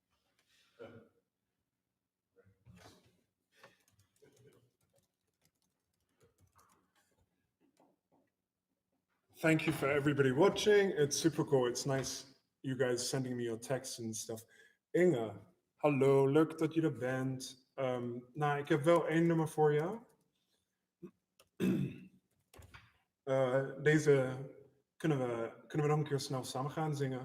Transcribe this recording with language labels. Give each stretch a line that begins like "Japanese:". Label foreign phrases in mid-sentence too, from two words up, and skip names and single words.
English: Thank you for everybody watching. It's super cool. It's nice you guys sending me your texts and stuff.
Dutch: Inge, hallo, leuk dat je er bent. Nou, ik heb wel één nummer voor jou. Deze kunnen we nog een keer snel samen gaan zingen.